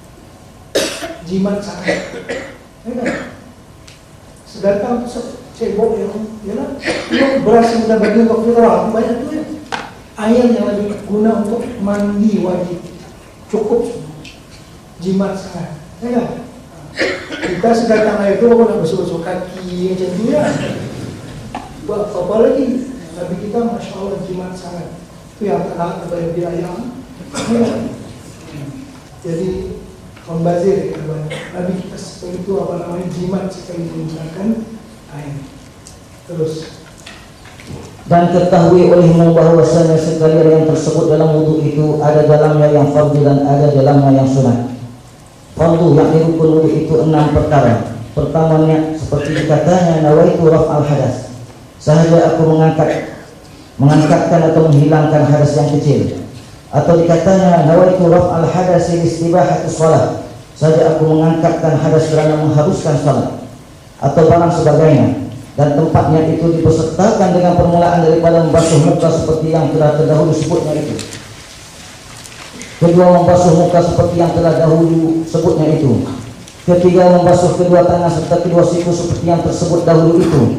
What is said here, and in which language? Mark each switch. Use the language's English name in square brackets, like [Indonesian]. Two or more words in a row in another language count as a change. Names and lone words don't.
[Malay] Jimat sangat. Ya kan? Segantang cebok yang beras yang kita bagi untuk fitrah banyak tuh ya. Air yang lebih guna untuk mandi wajib cukup jimat sangat. Ya kan? Kita segantang air itu kalau nak basuh-basuh kaki macam tu ya. Buat apa lagi? Nabi kita [Arabic] ما شاء الله [Malay] jimat sangat. Itu yang tak ada biaya. Ya. Jadi membazir kan banyak. Nabi kita seperti itu apa namanya jimat sekali menggunakan air. Terus. Dan ketahui olehmu bahwasanya sekalian yang tersebut dalam wudhu itu ada dalamnya yang fardu dan ada dalamnya yang sunat. Fardu yang rukun wudhu itu 6 perkara. Pertamanya seperti dikatanya [Arabic] نويت رفع الحدث. [Malay] Sahaja aku mengangkatkan atau menghilangkan hadas yang kecil. Atau dikatanya [Arabic] نويت رفع الحدث استباحة الصلاة. [Malay] Sahaja aku mengangkatkan hadas kerana mengharuskan salat. Atau barang sebagainya. Dan tempatnya itu dipesertakan dengan permulaan daripada membasuh muka seperti yang telah terdahulu sebutnya itu. Kedua, membasuh muka seperti yang telah dahulu sebutnya itu. Ketiga, membasuh kedua tangan serta kedua siku seperti yang tersebut dahulu itu.